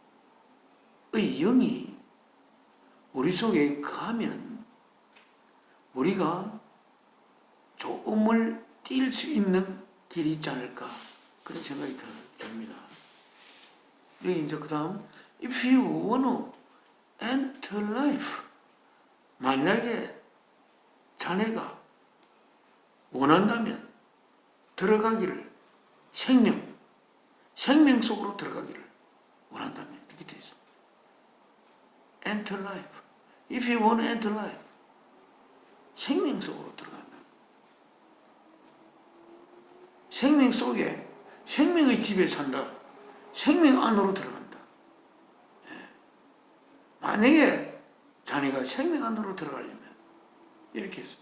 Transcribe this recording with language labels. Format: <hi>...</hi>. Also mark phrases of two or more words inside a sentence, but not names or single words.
<ko>영이 우리 속에 거하면 우리가 좋음을 띌 수 있는 길이 있지 않을까, 그런 생각이 듭니다. 여기 이제 그 다음</ko> <en>If you want to enter life,</en> <ko>만약에 자네가 원한다면 들어가기를, 생명 속으로 들어가기를 원한다면, 이렇게 되어 있습니다.</ko> <en>Enter life. If you want to enter life,</en> <ko>생명 속으로 들어간다. 생명 속에 생명의 집에 산다. 생명 안으로 들어간다. 만약에 자네가 생명 안으로 들어가려면, 이렇게 했습니다.</ko>